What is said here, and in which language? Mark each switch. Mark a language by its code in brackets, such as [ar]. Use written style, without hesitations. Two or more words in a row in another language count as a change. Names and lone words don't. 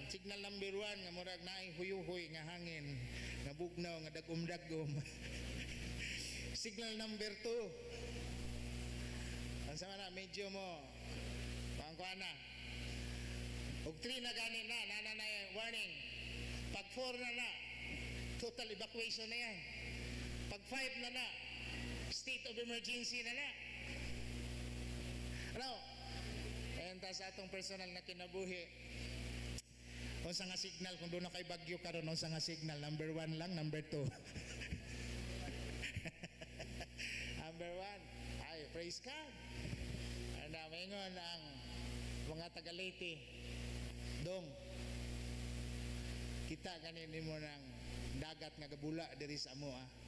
[en] Signal number [ceb] 1 nga murag naay huyuhoy nga hangin, nga bugnaw, nga dagom-dagom. [en] Signal number 2. [ceb] Ang sama na, medyo mo, pangkuha na. Og 3 na gani na warning. Pag 4 na, [en] total evacuation [ceb] na yan. Pag 5 na, [en] state of emergency na. [ceb] Ano? And sa atong personal na kinabuhi, unsa nga signal kung doon na kay bagyo karon, unsa nga signal? [en] Number 1 lang, number 2. Number 1, ay praise God. [ceb] And maingon ang mga taga-Leyte, dong kita ganin mo ng dagat nga gabula diri sa amo.